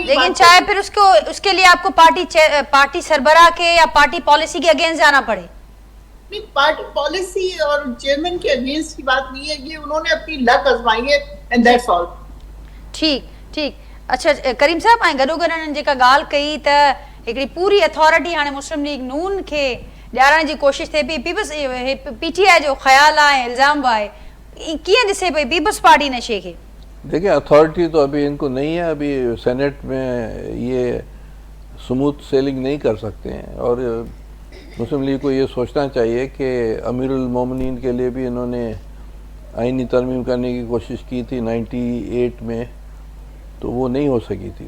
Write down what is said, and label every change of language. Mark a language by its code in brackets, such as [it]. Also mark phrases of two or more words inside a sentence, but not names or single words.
[ur] لیکن چاہے پھر اس کے لیے آپ کو پارٹی سربراہ کے یا [en] party policy [ur] کے اگینسٹ جانا پڑے. نہیں, [en] party policy [ur] اور چیئرمین کے اگینسٹ کی بات نہیں ہے, یہ انہوں نے اپنی لک آزمائی ہے [en] and that's all. [ur] ٹھیک. اچھا کریم صاحب, [sd] ऐं गॾो गॾु हिननि जेका ॻाल्हि कई त हिकिड़ी पूरी अथॉरिटी हाणे मुस्लिम लीग नून खे ॾियारण जी कोशिशि थिए पई, PTI जो ख़्यालु आहे, इल्ज़ाम बि आहे, कीअं ॾिसे पई पीपल्स पार्टी इन शइ खे? [ur] دیکھیں اتھارٹی تو ابھی ان کو نہیں ہے, ابھی سینٹ میں یہ [en] smooth sailing [ur] نہیں کر سکتے ہیں, اور مسلم لیگ کو یہ سوچنا چاہیے کہ امیر المومنین کے لیے بھی انہوں نے آئینی ترمیم کرنے کی کوشش کی تھی 98 میں, تو وہ نہیں ہو سکی تھی.